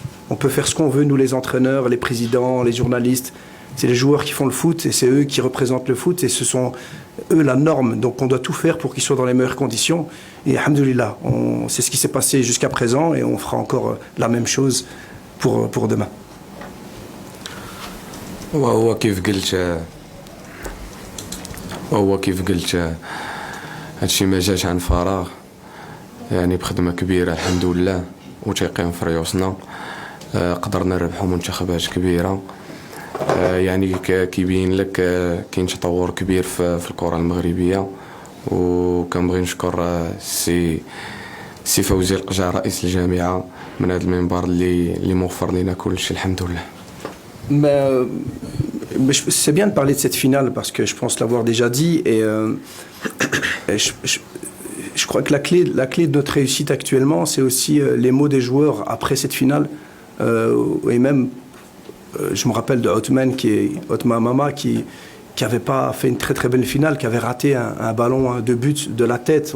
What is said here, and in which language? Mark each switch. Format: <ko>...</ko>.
<fr>On peut faire ce qu'on veut, nous les entraîneurs, les présidents, les journalistes, c'est les joueurs qui font le foot et c'est eux qui représentent le foot et ce sont eux la norme, donc on doit tout faire pour qu'ils soient dans les meilleures conditions et alhamdoulilah, c'est ce qui s'est passé jusqu'à présent et on fera encore la même chose pour demain.</fr> <ar>وهو كيف قلت هادشي ما جاش عن فراغ يعني بخدمة كبيرة الحمد لله وتيقين في ريوسنا قدرنا نربحوا منتخبات كبيرة يعني كيبين لك كاين تطور كبير في الكرة المغربية وكنبغي نشكر سي فوزي القجع رئيس الجامعة من هذا المنبر اللي موفر لنا كل شيء الحمد لله.</ar> <fr>Mais c'est bien de parler de cette finale parce que je pense l'avoir déjà dit et je crois que la clé de notre réussite actuellement, c'est aussi les mots des joueurs après cette finale. Et même, je me rappelle de Othman Mama qui n'avait pas fait une très très belle finale, qui avait raté un ballon de but de la tête.</fr>